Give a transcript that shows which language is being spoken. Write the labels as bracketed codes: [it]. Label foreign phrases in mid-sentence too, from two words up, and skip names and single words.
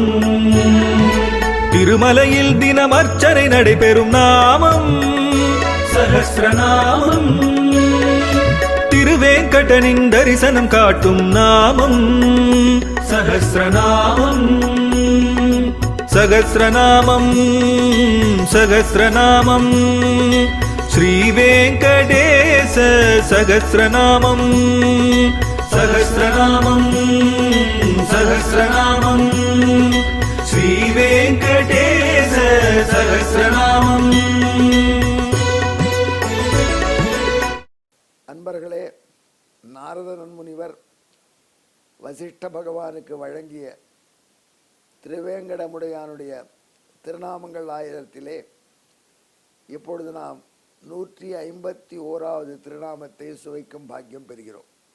[ta] திருமலையில் தினம் அர்ச்சனை நடைபெறும் நாமம் சஹஸ்ரநாமம். திருவேங்கடனின் தரிசனம் காட்டும் நாமம் சஹஸ்ரநாமம். [sa] सहस्रनामं सहस्रनामं श्रीवेङ्कटेश सहस्रनामं सहस्रनामं सहस्रनामं श्रीवेङ्कटेश सहस्रनामं। [ta] அன்பர்களே, நாரதன் முனிவர் வசிஷ்ட பகவானுக்கு வழங்கிய திருவேங்கடமுடையானுடைய திருநாமங்கள் 1000 இப்பொழுது நாம் 151வது திருநாமத்தை சுவைக்கும் பாக்கியம் பெறுகிறோம்.